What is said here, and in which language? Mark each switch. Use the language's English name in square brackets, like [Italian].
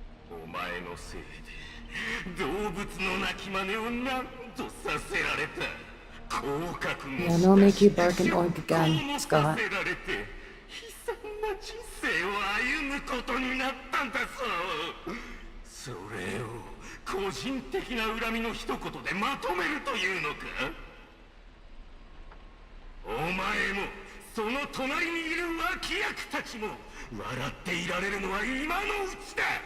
[Japanese] お前のせいで動物の鳴き真似をなんとさせられた。降格も [English] Yeah, no make you bark and oink again, Scott. [Japanese] 悲惨な人生を歩むことになったんだぞ。それを個人的な恨みの一言でまとめるというのか。お前もその隣にいる脇役たちも笑っていられるのは今のうちだ。